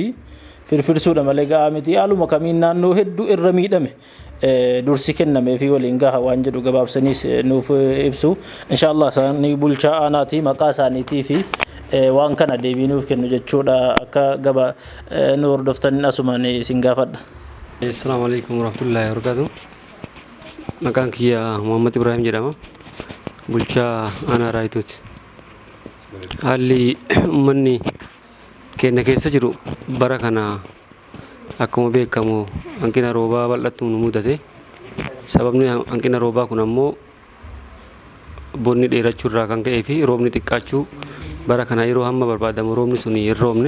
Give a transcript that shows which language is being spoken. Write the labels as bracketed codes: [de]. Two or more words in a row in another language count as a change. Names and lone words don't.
[om] Firfirsuudha malee ga'aa miti. Haaluma kamiin naannoo hedduu irra miidhame dursi kennamee fi waliin gaha waan jedhu gabaabsaniis nuuf ibsu. Inshallah isaanii bulchaa aanaati maqaa isaaniitii fi waan kana deebii nuuf kennu jechuudha akka gaba nu hordoftan asumaan isin gaafadha. [ar] السلام عليكم ورحمة الله وبركاته. [om] Maqaan kiyya Muhammad Ibrahim jedhama. Bulchaa aanaa Raayituuti. Haalli uummanni keenya keessa jiru bara kana akkuma beekamu hanqina roobaa bal'atu nu mudate. Sababni hanqina roobaa kun ammoo bonni dheerachuu irraa kan ka'ee fi roobni xiqqaachuu bara kana yeroo hamma barbaadamu roobni sun hin roobne.